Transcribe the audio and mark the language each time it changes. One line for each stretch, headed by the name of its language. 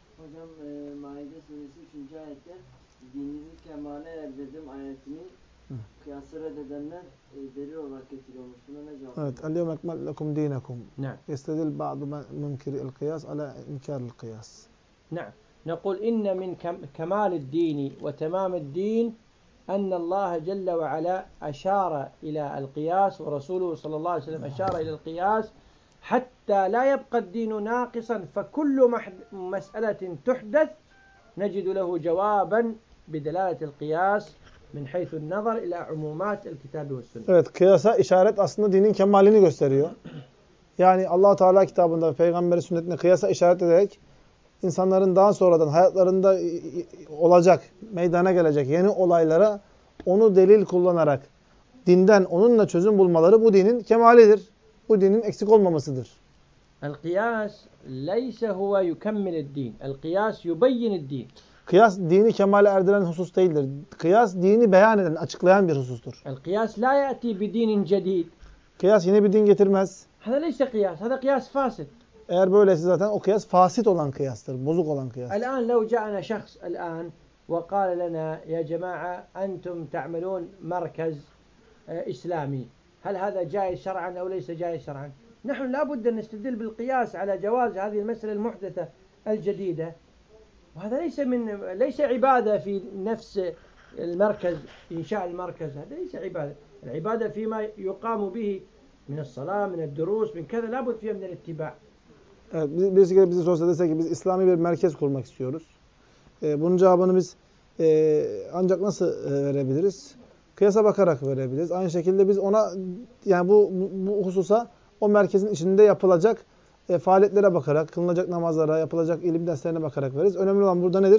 Turkish: Hocam, Maide suresi 3. ayette dininizi kemale erdirdim ayetini kıyasla edenler delil olarak getiriyormuş. Buna ne cevap?
Arabic: Evet, el-yevme ekmel lekum dinekum.
Turkish: Ne?
Arabic: Yestedil ba'du münkiri el-kıyas ala inkarı el-kıyas.
Turkish: Ne?
Arabic: نقول إن من كمال الدين وتمام الدين أن الله جل وعلا أشار إلى القياس ورسوله صلى الله عليه وسلم أشار إلى القياس حتى لا يبقى الدين ناقصا فكل مسألة تحدث نجد له جوابا بدلالة القياس من حيث النظر إلى عمومات الكتاب والسنة.
Turkish: Evet, kıyasa işaret aslında dinin kemalini gösteriyor. Yani Allah Teala kitabında peygamberi sünnetine kıyasa işaret ederek İnsanların daha sonradan hayatlarında olacak, meydana gelecek yeni olaylara onu delil kullanarak dinden onunla çözüm bulmaları bu dinin kemalidir. Bu dinin eksik olmamasıdır.
Arabic: El-kıyas leyse huve yukemmile'd-din. El-kıyas yubeyyine'd-din.
Turkish: Kıyas dini kemale erdiren husus değildir. Kıyas dini beyan eden, açıklayan bir husustur.
Arabic: El-kıyas la ya'ti bi-dinin cedid.
Turkish: Kıyas yeni bir din getirmez.
Arabic: Hada leyse kıyas, hada kıyas fasit.
Turkish: Eğer böyleyse zaten o kıyas fasit olan kıyastır, bozuk olan kıyastır.
Arabic: الآن لو جاءنا شخص الآن وقال لنا يا جماعة أنتم تعملون مركز إسلامي هل هذا جائز شرعا أو ليس جائز شرعا؟ نحن لابد أن نستدل بالقياس على جواز هذه المسألة المحدثة الجديدة وهذا ليس عبادة في نفس المركز إنشاء المركز هذا ليس عبادة العبادة فيما يقام به من الصلاة من الدروس من كذا لابد فيها من الاتباع.
Turkish: Evet, birisi gelip bize sorsa dese ki biz İslami bir merkez kurmak istiyoruz. Bunun cevabını biz ancak nasıl verebiliriz? Kıyasa bakarak verebiliriz. Aynı şekilde biz ona yani bu hususa o merkezin içinde yapılacak faaliyetlere bakarak, kılınacak namazlara, yapılacak ilim derslerine bakarak veririz. Önemli olan burada nedir?